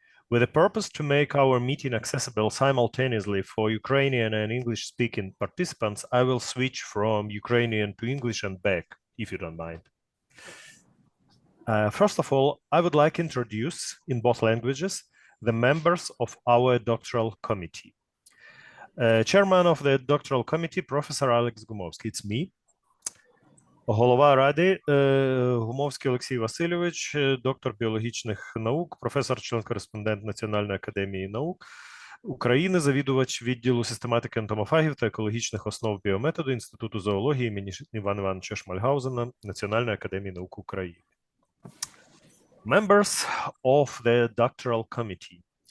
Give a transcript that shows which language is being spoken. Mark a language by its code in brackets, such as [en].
[en] With the purpose to make our meeting accessible simultaneously for Ukrainian and English-speaking participants, I will switch from Ukrainian to English and back, if you don't mind. First of all, I would like to introduce, in both languages, the members of our doctoral committee. Chairman of the doctoral committee, Professor Alex Gumovsky, it's me. [uk] Голова Ради Гумовський Олексій Васильович, доктор біологічних наук, професор, член-кореспондент Національної академії наук України, завідувач відділу систематики ентомофагів та екологічних основ біометоду Інституту зоології імені Івана Івановича Шмальгаузена Національної академії наук України. [en] Members of the doctoral committee.